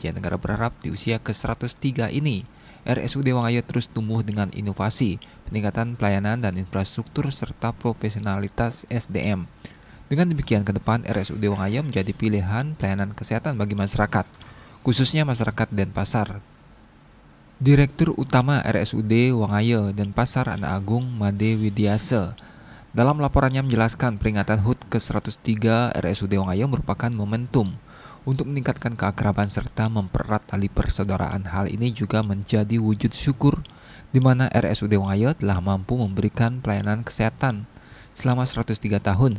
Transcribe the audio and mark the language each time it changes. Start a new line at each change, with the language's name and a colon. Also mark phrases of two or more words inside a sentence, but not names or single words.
Indonesian: Jaya Negara berharap di usia ke-103 ini, RSUD Wangayo terus tumbuh dengan inovasi, peningkatan pelayanan dan infrastruktur, serta profesionalitas SDM. Dengan demikian, ke depan RSUD Wangayo menjadi pilihan pelayanan kesehatan bagi masyarakat, khususnya masyarakat Denpasar. Direktur Utama RSUD Wangayo Denpasar Ana Agung Made Widiase dalam laporannya menjelaskan peringatan HUT ke-103 RSUD Wangayo merupakan momentum untuk meningkatkan keakraban serta mempererat tali persaudaraan. Hal ini juga menjadi wujud syukur di mana RSUD Wangayo telah mampu memberikan pelayanan kesehatan selama 103 tahun.